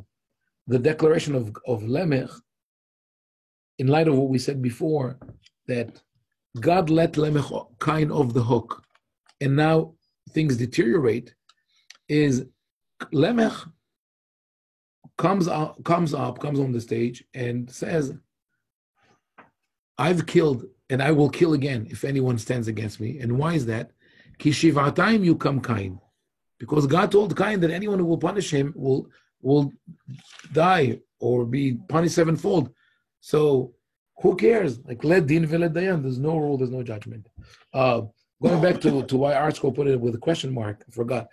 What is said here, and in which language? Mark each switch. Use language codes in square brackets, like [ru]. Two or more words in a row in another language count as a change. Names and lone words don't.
[en] The declaration of Lamech, in light of what we said before, that God let Lamech Cain off the hook, and now things deteriorate, is Lamech comes on the stage and says, I've killed and I will kill again if anyone stands against me. And why is that? [he] כי שבעתיים יוקם קין. [en] Because God told Cain that anyone who will punish him will die or be punished sevenfold. So who cares? Like, [arc] לית דין ולית דיין. [en] There's no rule, there's no judgment. Going back to why ArtScroll put it with a question mark, I forgot.